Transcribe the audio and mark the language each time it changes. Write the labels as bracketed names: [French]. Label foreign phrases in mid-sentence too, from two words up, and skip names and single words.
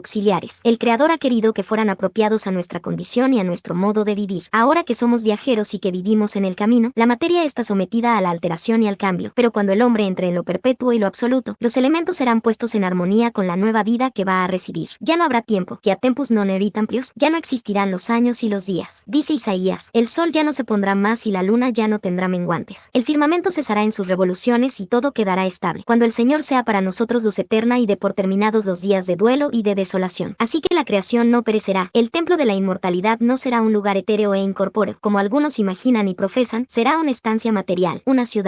[Spanish] El Creador Creador ha querido que fueran apropiados a nuestra condición y a nuestro modo de vivir. Ahora que somos viajeros y que vivimos en el camino, la materia está sometida a la alteración y al cambio, pero cuando el hombre entre en lo perpetuo y lo absoluto, los elementos serán puestos en armonía con la nueva vida que va a recibir. Ya no habrá tiempo, que a [Latin] tempus non erit amplius, [Spanish] ya no existirán los años y los días. Dice Isaías, el sol ya no se pondrá más y la luna ya no tendrá menguantes. El firmamento cesará en sus revoluciones y todo quedará estable, cuando el Señor sea para nosotros luz eterna y dé por terminados los días de duelo y de desolación. Así que la creación no perecerá, el templo de la inmortalidad no será un lugar etéreo e incorpóreo, como algunos imaginan y profesan, será una estancia material, una ciudad.